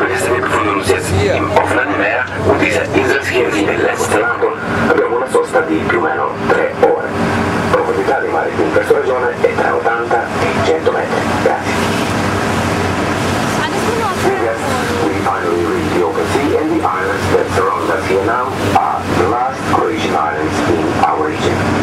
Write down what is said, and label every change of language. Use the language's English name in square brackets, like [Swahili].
[German] Wir befinden uns jetzt im offenen Meer und diese Inselchen sind im letzten Land. [Italian] Abbiamo una sosta di più o meno 3 ore. Profondità di mare qui in questa regione è tra 80 e 100 metri. Grazie. [English] We finally reached the open sea and the islands that surround us here now are the last Croatian islands in our region.